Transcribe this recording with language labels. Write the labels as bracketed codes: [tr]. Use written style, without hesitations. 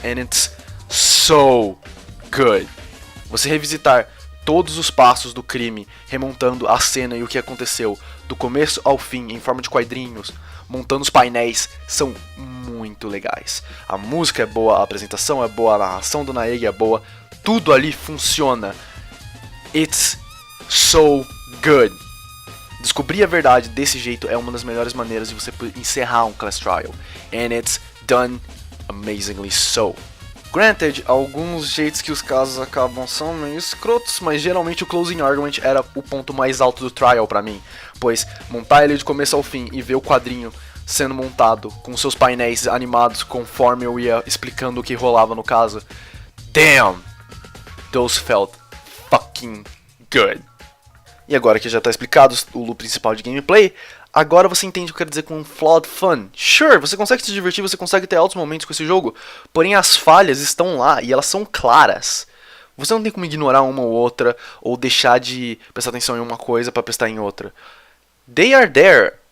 [en] And it's so good. [pt] Você revisitar todos os passos do crime, remontando a cena e o que aconteceu, do começo ao fim, em forma de quadrinhos, montando os painéis, são muito legais. A música é boa, a apresentação é boa, a narração do Naegi é boa, tudo ali funciona. [en] It's so good. [pt] Descobrir a verdade desse jeito é uma das melhores maneiras de você encerrar um class trial. [en] And it's done amazingly so. [pt] Granted, alguns jeitos que os casos acabam são meio escrotos, mas geralmente o Closing Argument era o ponto mais alto do trial pra mim, pois montar ele de começo ao fim e ver o quadrinho sendo montado com seus painéis animados conforme eu ia explicando o que rolava no caso. [en] Damn! Those felt fucking good. [pt] E agora que já tá explicado o loop principal de gameplay, agora você entende o que eu quero dizer com flawed fun. Sure, você consegue se divertir, você consegue ter altos momentos com esse jogo, porém as falhas estão lá e elas são claras. Você não tem como ignorar uma ou outra, ou deixar de prestar atenção em uma coisa para prestar em outra. [en] They are there.